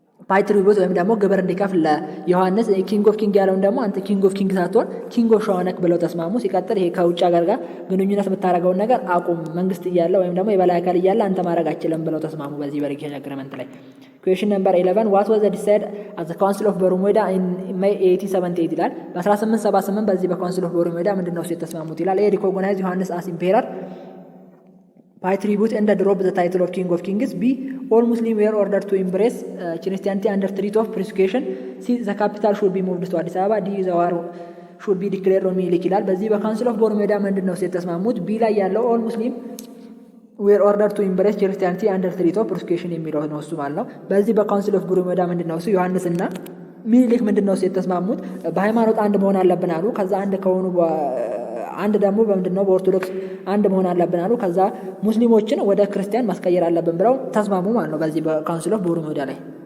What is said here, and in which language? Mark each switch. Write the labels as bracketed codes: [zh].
[am] ፓይ ትሪቡት ወይም ደግሞ ግብር እንዲከፍል ለዮሐንስ። ኪንግ ኦፍ ኪንግ ያለውን ደግሞ አንተ ኪንግ ኦፍ ኪንግ ሳትሆን ኪንግ ኦፍ ሸዋ ነክ ብለው ተስማሙ። ሲቀጥል ይሄ ከውጭ ሀገር ጋር ግንኙነት የምታደርገውን ነገር አቁም፣ መንግስት እያለ ወይም ደግሞ የበላይ አካል እያለ አንተ ማድረግ አችልም ብለው ተስማሙ በዚህ በሊቺ አግሪመንት ላይ። [en] ኩዌሽን ነምበር 11 ዋት ዋዝ ዲሳይድ አት ዘ ካውንስል ኦፍ በርሙዳ ኢን ሜይ 1878 [am] ይላል። በ1878 በዚህ በካውንስል ኦፍ በርሙዳ ምንድነው የተስማሙት ይላል። [en] ኤ ሪኮግናይዝ ዮሐንስ አስ ኢምፔረር፣ by tribute and drop the title of king of kings. B, all Muslims were ordered to embrace Christianity under threat of persecution. C, the capital should be moved to Addis Ababa. D, the war should be declared on [am] ሚኒሊክ ይላል። በዚህ በካውንስል ኦፍ ቦርሜዳ ምንድን ነው የተስማሙት? ቢ ላይ ያለው [en] all Muslims were ordered to embrace Christianity under threat of persecution [am] የሚለው ነው እሱ ማለት ነው። በዚህ በካውንስል ኦፍ ቦርሜዳ ምንድን ነው እሱ ዮሐንስና ሚኒሊክ ምንድን ነው የተስማሙት? በሃይማኖት አንድ መሆን አለብን አሉ። ከዛ አንድ ከሆኑ አንድ ደግሞ በምንድነው በኦርቶዶክስ አንድ መሆን አለብን አሉ። ከዛ ሙስሊሞችን ወደ ክርስቲያን ማስቀየር አለብን ብለው ተስማሙ ማለት ነው በዚህ በካውንስል ኦፍ ቦርሜዳ ላይ።